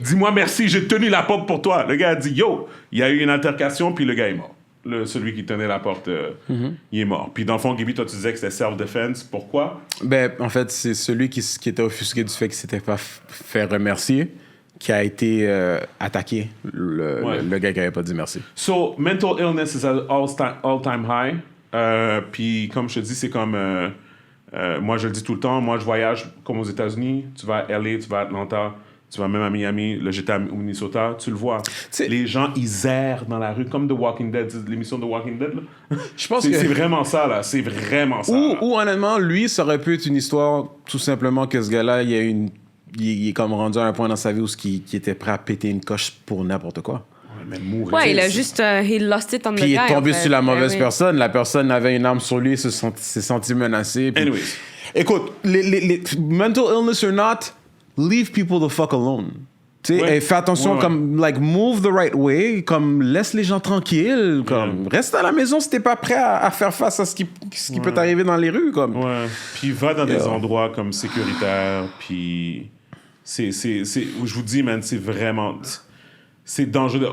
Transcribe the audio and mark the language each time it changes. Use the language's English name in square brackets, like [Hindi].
[French] dis-moi merci, j'ai tenu la porte pour toi. » Le gars a dit « Yo !» Il y a eu une altercation, puis le gars est mort. Celui qui tenait la porte, il est mort. Puis dans le fond, Gaby, toi, tu disais que c'était self-defense. Pourquoi? Ben, en fait, c'est celui qui était offusqué du fait qu'il s'était pas fait remercier qui a été attaqué, le gars qui avait pas dit merci. [English] So, mental illness is at all-time high. [French] Puis comme je te dis, c'est comme... moi, je le dis tout le temps. Moi, je voyage comme aux États-Unis. Tu vas à LA, tu vas à Atlanta, tu vas même à Miami. Là, j'étais au Minnesota. Tu le vois. Les gens, ils errent dans la rue, comme The Walking Dead, l'émission de Walking Dead. Là. Je pense C'est que... c'est vraiment ça, là. C'est vraiment ça. Ou honnêtement, lui, ça aurait pu être une histoire tout simplement que ce gars-là, il est comme rendu à un point dans sa vie où qui était prêt à péter une coche pour n'importe quoi. Mais mourir. Ouais, il a juste... [English] he lost it on the [French] Puis il [English] guy, [French] est tombé en fait. sur la mauvaise Oui. personne. La personne avait une arme sur lui, s'est senti menacé. Puis... [English] Anyways. [French] Écoute, les [English] mental illness or not, leave people the fuck alone. [French] Tu sais, Ouais. et fais attention, Ouais. comme, [English] like, move the right way, [French] comme, laisse les gens tranquilles, comme, reste à la maison si t'es pas prêt à faire face à ce qui peut t'arriver dans les rues, comme. Ouais. Puis va dans des endroits comme sécuritaires, puis je vous dis, man, c'est vraiment... C'est dangereux.